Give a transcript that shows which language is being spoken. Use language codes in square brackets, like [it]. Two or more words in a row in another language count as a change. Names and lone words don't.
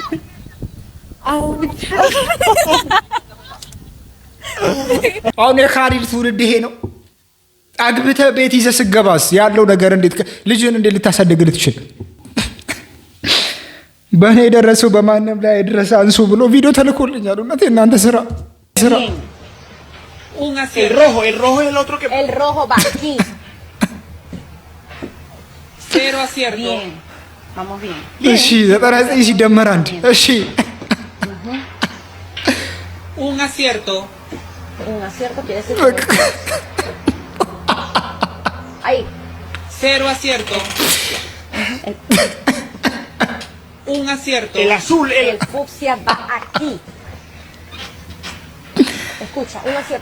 [am] አሁን የኻሊድ ትውልድ ይሄ ነው። አግብተህ ቤት ይዘህ ስገባስ ያለው ነገር እንዴት ልጅን እንዴት ልታሳድግ ልትችል? በእኔ የደረሰው በማንም ላይ የደረሰ አንሱ ብሎ ቪዲዮ ተልኮልኛል። እውነት የእናንተ ስራ [es] El rojo es el otro que... El rojo va aquí. 0 acierto. Bien. Vamos bien. [am] እሺ 99 ሲደመር 1 እሺ [es] Un acierto. Un acierto quiere decir... Ahí. 0 acierto. Un acierto. El azul. El fucsia va aquí. Escucha, un acierto.